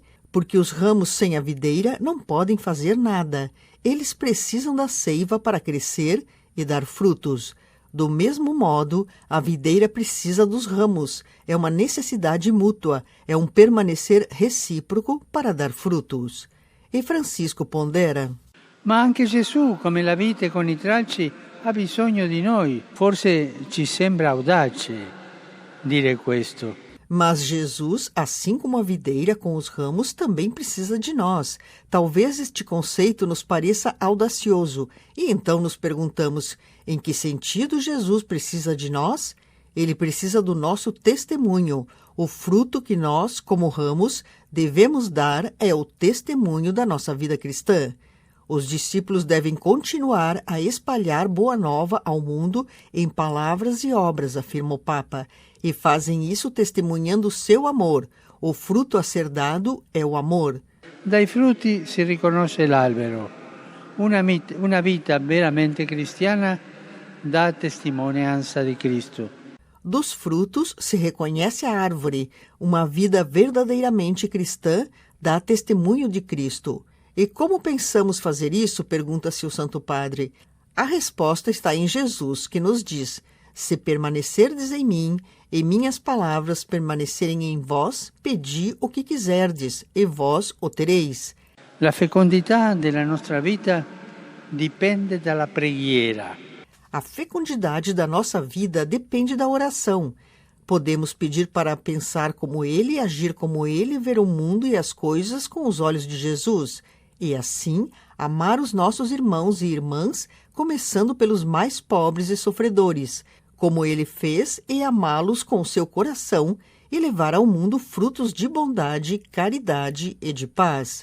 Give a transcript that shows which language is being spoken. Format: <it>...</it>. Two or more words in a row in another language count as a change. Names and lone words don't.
<pt>Porque os ramos sem a videira não podem fazer nada. Eles precisam da seiva para crescer e dar frutos. Do mesmo modo, a videira precisa dos ramos. É uma necessidade mútua, é um permanecer recíproco para dar frutos. E Francisco pondera:</pt> <it>Ma anche Gesù, come la vite con i tralci, ha bisogno di noi. Forse ci sembra audace dire questo.</it> <pt>Mas Jesus, assim como a videira com os ramos, também precisa de nós. Talvez este conceito nos pareça audacioso, e então nos perguntamos, em que sentido Jesus precisa de nós? Ele precisa do nosso testemunho. O fruto que nós, como ramos, devemos dar é o testemunho da nossa vida cristã. Os discípulos devem continuar a espalhar boa nova ao mundo em palavras e obras, afirma o Papa, e fazem isso testemunhando seu amor. O fruto a ser dado é o amor.</pt> <it>Dai frutti si riconosce l'albero. Una vita veramente cristiana dà testimonianza di Cristo.</it> <pt>Dos frutos se reconhece a árvore. Uma vida verdadeiramente cristã dá testemunho de Cristo. E como pensamos fazer isso? Pergunta-se o Santo Padre. A resposta está em Jesus, que nos diz: se permanecerdes em mim, e minhas palavras permanecerem em vós, pedi o que quiserdes, e vós o tereis.</pt> <it>La fecondità della nostra vita dipende dalla preghiera.</it> <pt>A fecundidade da nossa vida depende da oração. Podemos pedir para pensar como ele, agir como ele, ver o mundo e as coisas com os olhos de Jesus. E assim, amar os nossos irmãos e irmãs, começando pelos mais pobres e sofredores, como ele fez, e amá-los com seu coração e levar ao mundo frutos de bondade, caridade e de paz.</pt>